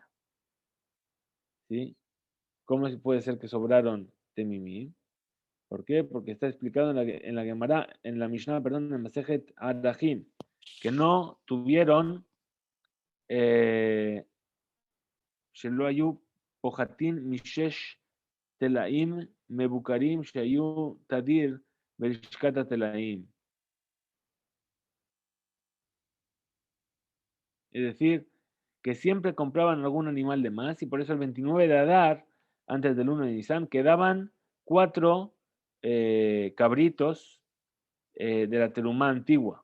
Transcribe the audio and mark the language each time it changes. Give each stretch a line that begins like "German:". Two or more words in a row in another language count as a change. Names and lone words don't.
Spanish: ¿Sí? ¿Cómo puede ser que sobraron temimim? ¿Por qué? Porque está explicado en la Gemara, en la Mishnah, perdón, en Masejet Arachim, que no tuvieron
Hebrew: שלא היו פוחתים משש תלאים מבוקרים שהיו תדיר בלשכת התלאים.
Spanish: Es decir, que siempre compraban algún animal de más y por eso el 29 de Adar, antes del 1 de Nisan, quedaban 4 cabritos de la terumá antigua.